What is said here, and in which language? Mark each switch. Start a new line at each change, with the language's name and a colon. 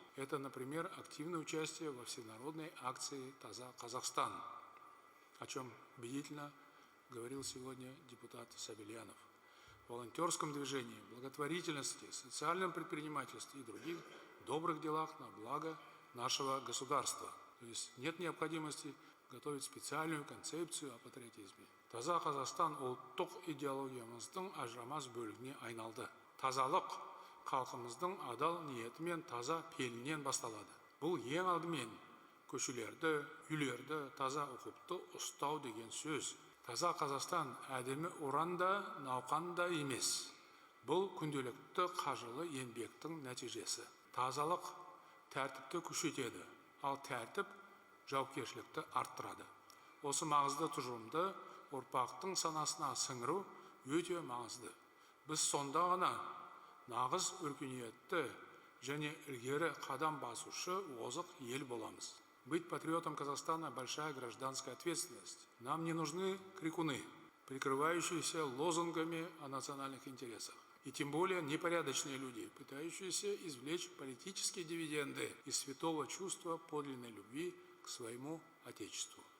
Russian: Это, например, активное участие во всенародной акции «Таза Казахстан», о чем убедительно говорил сегодня депутат Сабельянов. В волонтерском движении, благотворительности, социальном предпринимательстве и других добрых делах на благо нашего государства. То есть нет необходимости готовить специальную концепцию о патриотизме.
Kazakh: Таза Казахстан ұлттық идеологиямыздың ажырамас бөлігіне айналды. Тазалық халқымыздың адал ниеті мен таза пейілінен басталады. Бұл ең алдымен көшелерді, үйлерді таза ұқыпты ұстау деген сөз. Таза Қазақстан әдемі ұранда, науқанда емес. Бұл күнделікті қажылы еңбектің нәтижесі. Тазалық тәртіпті күшейтеді, ал тәртіп жауапкершілікті арттырады. Осы маңызды тұжырымды ұрпақтың санасына сіңіру өте маңызды. Біз сонда ғана нағыз өркениетті және ілгері қадам басушы озық ел боламыз.
Russian: Быть патриотом Казахстана – большая гражданская ответственность. Нам не нужны крикуны, прикрывающиеся лозунгами о национальных интересах. И тем более непорядочные люди, пытающиеся извлечь политические дивиденды из святого чувства подлинной любви к своему Отечеству.